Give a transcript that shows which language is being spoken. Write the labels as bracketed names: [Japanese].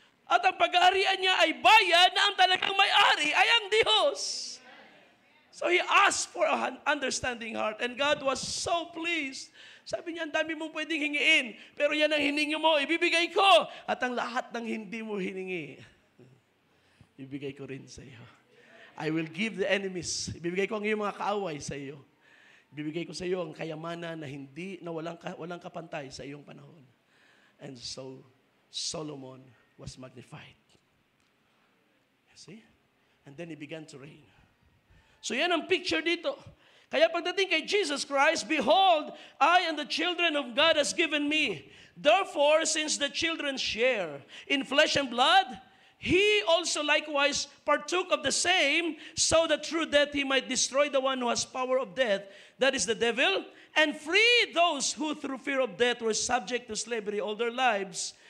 [Filipino] At ang pag-aarian niya ay bayan na ang talagang may-ari ay ang Diyos. [English] So he asked for an understanding heart, and God was so pleased. [Filipino] Sabi niya, ang dami mong pwedeng hingiin, pero yan ang hiningi mo, ibibigay ko. At ang lahat ng hindi mo hiningi, ibibigay ko rin sa iyo. [English] I will give the enemies. [Filipino] Ibibigay ko ang iyong mga kaaway sa iyo. Ibibigay ko sa iyo ang kayamanan na walang kapantay sa iyong panahon. [English] And so, Solomon was magnified. You see? And then he began to reign. [Filipino] So yan ang picture dito. Kaya pagdating [English] kay Jesus Christ, behold, I and the children of God has given me. Therefore, since the children share in flesh and blood, he also likewise partook of the same, so that through death he might destroy the one who has power of death, that is the devil, and free those who through fear of death were subject to slavery all their lives.